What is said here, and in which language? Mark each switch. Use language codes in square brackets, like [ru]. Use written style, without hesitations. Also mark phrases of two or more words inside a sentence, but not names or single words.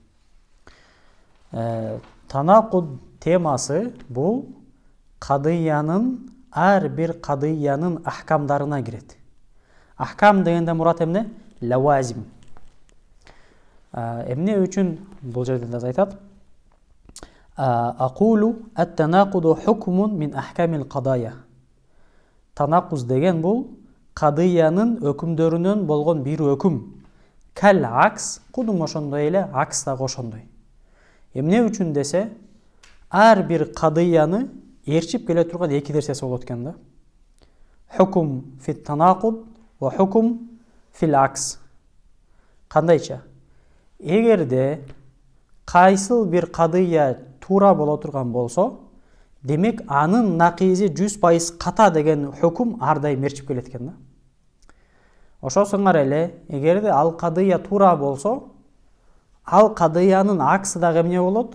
[ky] Танакуд темасы бул ар бир кадыянын ахкамдарына кирет. Ахкам дегенде мурат эмне? Лавазим. Эмне үчүн бул жерде да айтат? [ar] أقول التناقض حكم من أحكام القضايا. [ky] Танакуз деген бул кадыянын өкүмдөрүнөн болгон бир өкүм. [ar] قال العكس, [ky] кудум ошондой эле акс да ошондой. Эмне үчүн десе, ар бир кадыяны ээрчип келе турган эки нерсеси болот экен да. [ar] حكم في التناقض وحكم في العكس. [ky] Кандайча? Эгерде кайсыл бир кадыя туура боло турган болсо, демек анын накизи 100% ката деген хукум ар дайым ээрчип келет экен да. Ошосуңар эле, эгерде ал кадыя туура болсо, ал кадыянын аксы дагы эмне болот?